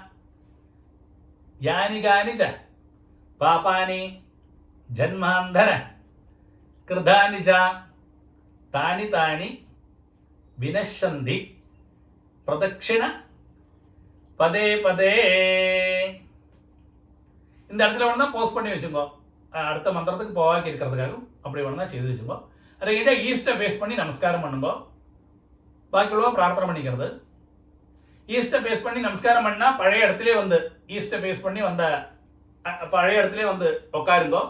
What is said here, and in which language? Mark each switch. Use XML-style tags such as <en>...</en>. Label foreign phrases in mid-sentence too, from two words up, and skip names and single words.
<sa>यानि कानि च पापानि जन्मान्तर कृतानि च तानि तानि विनश्यन्ति प्रदक्षिण पदे पदे.</sa> <ta>இந்த இடத்துல வேணா போஸ்ட் பண்ணி வச்சுக்கோ, அடுத்த மந்திரத்துக்கு போவாக்கி இருக்கிறதுக்காகவும் அப்படி வேணா செய்து வச்சுக்கோ. அதை</ta> <en>east face</en> <ta>பண்ணி நமஸ்காரம் பண்ணுங்கோ. பாக்கியுள்ளவா பிரார்த்தனை பண்ணிக்கிறது.</ta> <en>east face</en> <ta>பண்ணி நமஸ்காரம் பண்ணா பழைய இடத்துலேயே வந்து</ta> <en>east face</en> <ta>பண்ணி வந்த பழைய இடத்துலேயே வந்து உட்காருங்கோ.</ta>